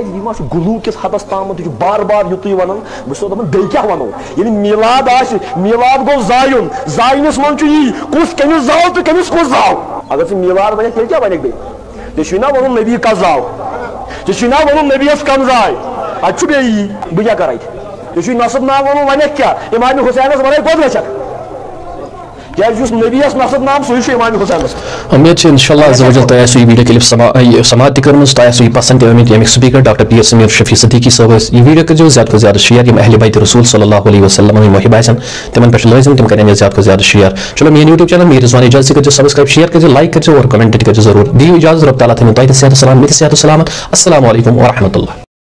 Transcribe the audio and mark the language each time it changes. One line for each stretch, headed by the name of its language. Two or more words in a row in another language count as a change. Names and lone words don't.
Kashmiri: یہِ ما چھُ گُلوٗ کِس حدس تامَتھ یہِ چھُ بار بار یُتُے وَنان بہٕ چھُسو دَپان بیٚیہِ کیاہ وَنو ییٚلہِ میٖلاد آسہِ میٖلاد گوٚو زایُن زاینَس منٛز چھُ یی کُس کٔمِس زاو تہٕ کٔمِس کُس زاو اگر ژٕ میٖلاد وَنکھ تیٚلہِ کیاہ وَنکھ بیٚیہِ ژےٚ چھُے نا وَنُن نبی کَس زاو ژےٚ چھُے نا وَنُن نبیَس کَم زاے اَتہِ چھُ بیٚیہِ یی بہٕ کیاہ کَرٕ اَتہِ ژےٚ چھُے نصب ناو وَنُن وَنکھ کیاہ اِمامِ حُسینَس وَنَے کوٚت گژھکھ کیازِ یُس نبیَس نصب نام سُے چھُ اِمامِ حُسینَس امید چھِ
Arabic: انشاءاللہ عز وجل
Kashmiri: تۄہہِ آسِوٕ یہِ
English: video clip
Kashmiri: سماعت تہِ کٔرمٕژ تۄہہِ آسِوٕ یہِ پسنٛد تہِ آمٕتۍ ییٚمیُک سپیکر ڈاکٹر پیر سمیر شفیع صدیقی صٲب ٲسۍ یہِ ویٖڈیو کٔرۍزیو زیادٕ کھۄتہٕ زیادٕ شیر یِم اہلِ بیت رسول
Arabic: صلی اللہ علیہ وسلم
Kashmiri: یِم محب آسن تِمن پٮ۪ٹھ لٲزم تِم کرن یہِ زیادٕ کھۄتہٕ زیادٕ شیر چلو میٲنۍ
English: YouTube channel
Kashmiri: میٖر رضوان اجازت کٔرۍزیو سبسکرایب شیر کٔرۍزیو لایک کٔرۍزیو اور کمنٹ تہِ کٔرۍزیو ضروٗر دِیِو اجازت رۄب تعالیٰ تھٲیِنو تۄہہِ تہِ صحت و سلامت مےٚ تہِ صحت و سلامت
Arabic: السلام علیکم ورحمۃ اللہ